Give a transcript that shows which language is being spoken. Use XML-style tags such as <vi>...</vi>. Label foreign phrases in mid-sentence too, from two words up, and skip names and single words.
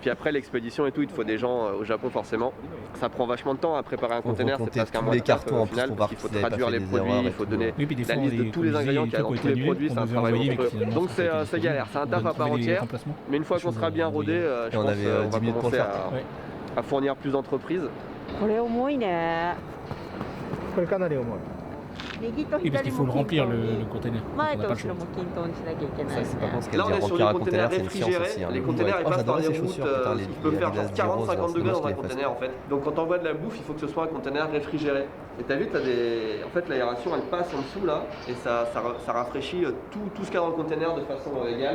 <fr>Puis après, l'expédition et tout, il te faut des gens au Japon forcément. Ça prend vachement de temps à préparer un Faut conteneur. C'est recompter presque un tous mois les de taf, cartons en au plus final, pour parce voir qu'il faut qu'ils avaient pas traduire fait les des produits, erreurs il et faut tout. donner Oui, puis des la fois, liste de tous les ingrédients qu'il y a dans tous les produits, c'est un travail mecs, finalement, Donc ça a été c'est disponible. galère, c'est un On taf doit à part trouver des entière. remplacements. Mais une fois qu'on sera bien rodé, je on pense avait, on 10 va minutes pour commencer le faire. Ouais. à fournir plus d'entreprises.</fr> <ja>これ重いね。これかなり重い。右と</ja> <fr>Oui, parce</fr> <ja>左</ja> <fr>qu'il faut</fr> <ja>も</ja> <fr>le</fr> <ja>均</ja> <fr>remplir</fr> <ja>等</ja> <fr>le</fr> <ja>に</ja> <fr>container. Donc,</fr> <ja>前</ja> <fr>on n'a</fr> <ja>と</ja> <fr>pas le</fr> <ja>後</ja> <fr>choix.</fr> <ja>ろも均等にしなきゃいけない</ja> <fr>Ça,</fr> <ja>で</ja> <fr>c'est</fr> <ja>す</ja> <fr>pas</fr> <ja>ね</ja> <fr>con, ce qu'elle Là, dit, on est sur remplir les un conteneur, containers c'est une science réfrigérés. aussi. Hein. Les Ouais. containers ils Oh, passent par j'adorais les ces routes, chaussures, putain, qui peuvent faire Adidas 40-50 Zeros, degrés c'est dans un moche, les conteneur en fait. Donc quand t'envoies de la bouffe, il faut que ce soit un conteneur réfrigéré. Et t'as vu, en fait l'aération elle passe en dessous là, et ça rafraîchit tout ce qu'il y a dans le conteneur de façon égale.</fr>